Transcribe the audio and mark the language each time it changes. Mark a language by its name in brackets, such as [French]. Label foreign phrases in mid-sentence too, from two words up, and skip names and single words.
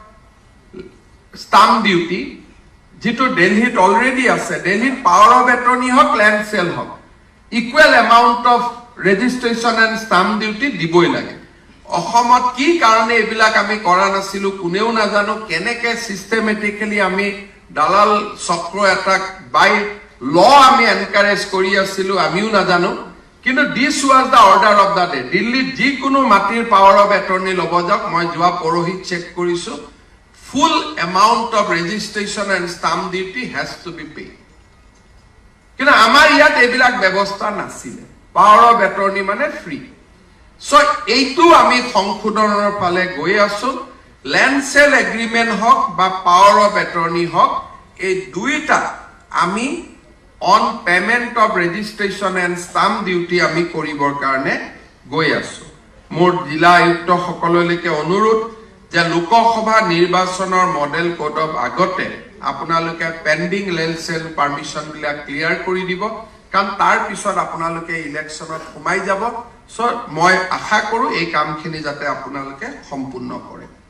[English] stamp duty [Assamese] যেটো দিল্লীত অলৰেডি আছে দিল্লীত [English] power of attorney [Assamese] হক [English] land sale [Assamese] হক [English] equal amount of registration and stamp duty [Assamese] দিবই লাগে অসমত কি কাৰণে এবিলাক আমি কৰা নাছিলো কোনেও নাজানো কেনেকে সিস্টেমেটিক্যালি আমি দালাল চক্ৰ এটা [English] by law [Assamese] আমি এনকাৰেজ কৰি আছিলো আমিও নাজানো কিন্তু [English] this was the order of the day [Assamese] দিল্লীত যি কোনো মাটিৰ [English] power of attorney [Assamese] লব যাওক মই যোৱা পৰহি চেক কৰিছো [English] full amount of registration and stamp duty has to be paid [Assamese] কিন্তু আমাৰ ইয়াত এবিলাক ব্যৱস্থা নাছিলে [English] power of attorney [Assamese] মানে ফ্ৰী সো এইটো আমি সংশোধনৰ ফালে গৈ আছো [English] land sale agreement [Assamese] হক বা [English] power of [Assamese] এটৰ্নি হক এই দুইটা আমি [English] on payment of registration and stamp duty [Assamese] আমি কৰিবৰ কাৰণে গৈ আছো মোৰ জিলা আয়ুক্ত সকললৈকে অনুৰোধ যে লোকসভা নিৰ্বাচনৰ [English] model code of [Assamese] আগতে আপোনালোকে [English] pending land sale permission [Assamese] বিলাক ক্লিয়াৰ কৰি দিব কাৰণ তাৰ পিছত আপোনালোকে ইলেকশনত সোমাই যাব সো মই আশা কৰো এই কামখিনি যাতে আপোনালোকে সম্পূৰ্ণ কৰে